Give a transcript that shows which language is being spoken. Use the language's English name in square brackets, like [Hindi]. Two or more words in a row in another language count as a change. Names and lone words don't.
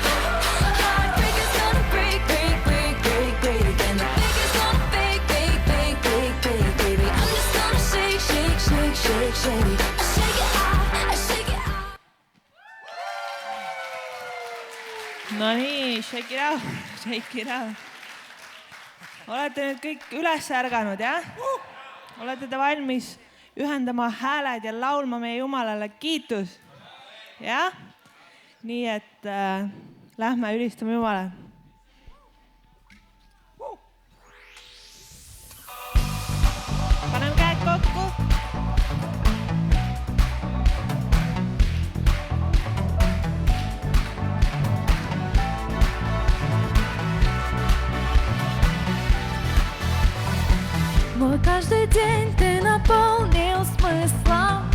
[English] Heartbreakers gonna break again. The fakers gonna fake, baby. I'm just gonna shake, shake it off. [Estonian] No nii, [English] shake it out. [Estonian] Olete nüüd kõik üles ärganud, jah? Olete te valmis ühendama hääled ja laulma meie Jumalale kiitus? Jah? Nii et lähme ülistame Jumala. Paneme käed kokku. [Russian] Мой каждый день ты наполнил смыслом.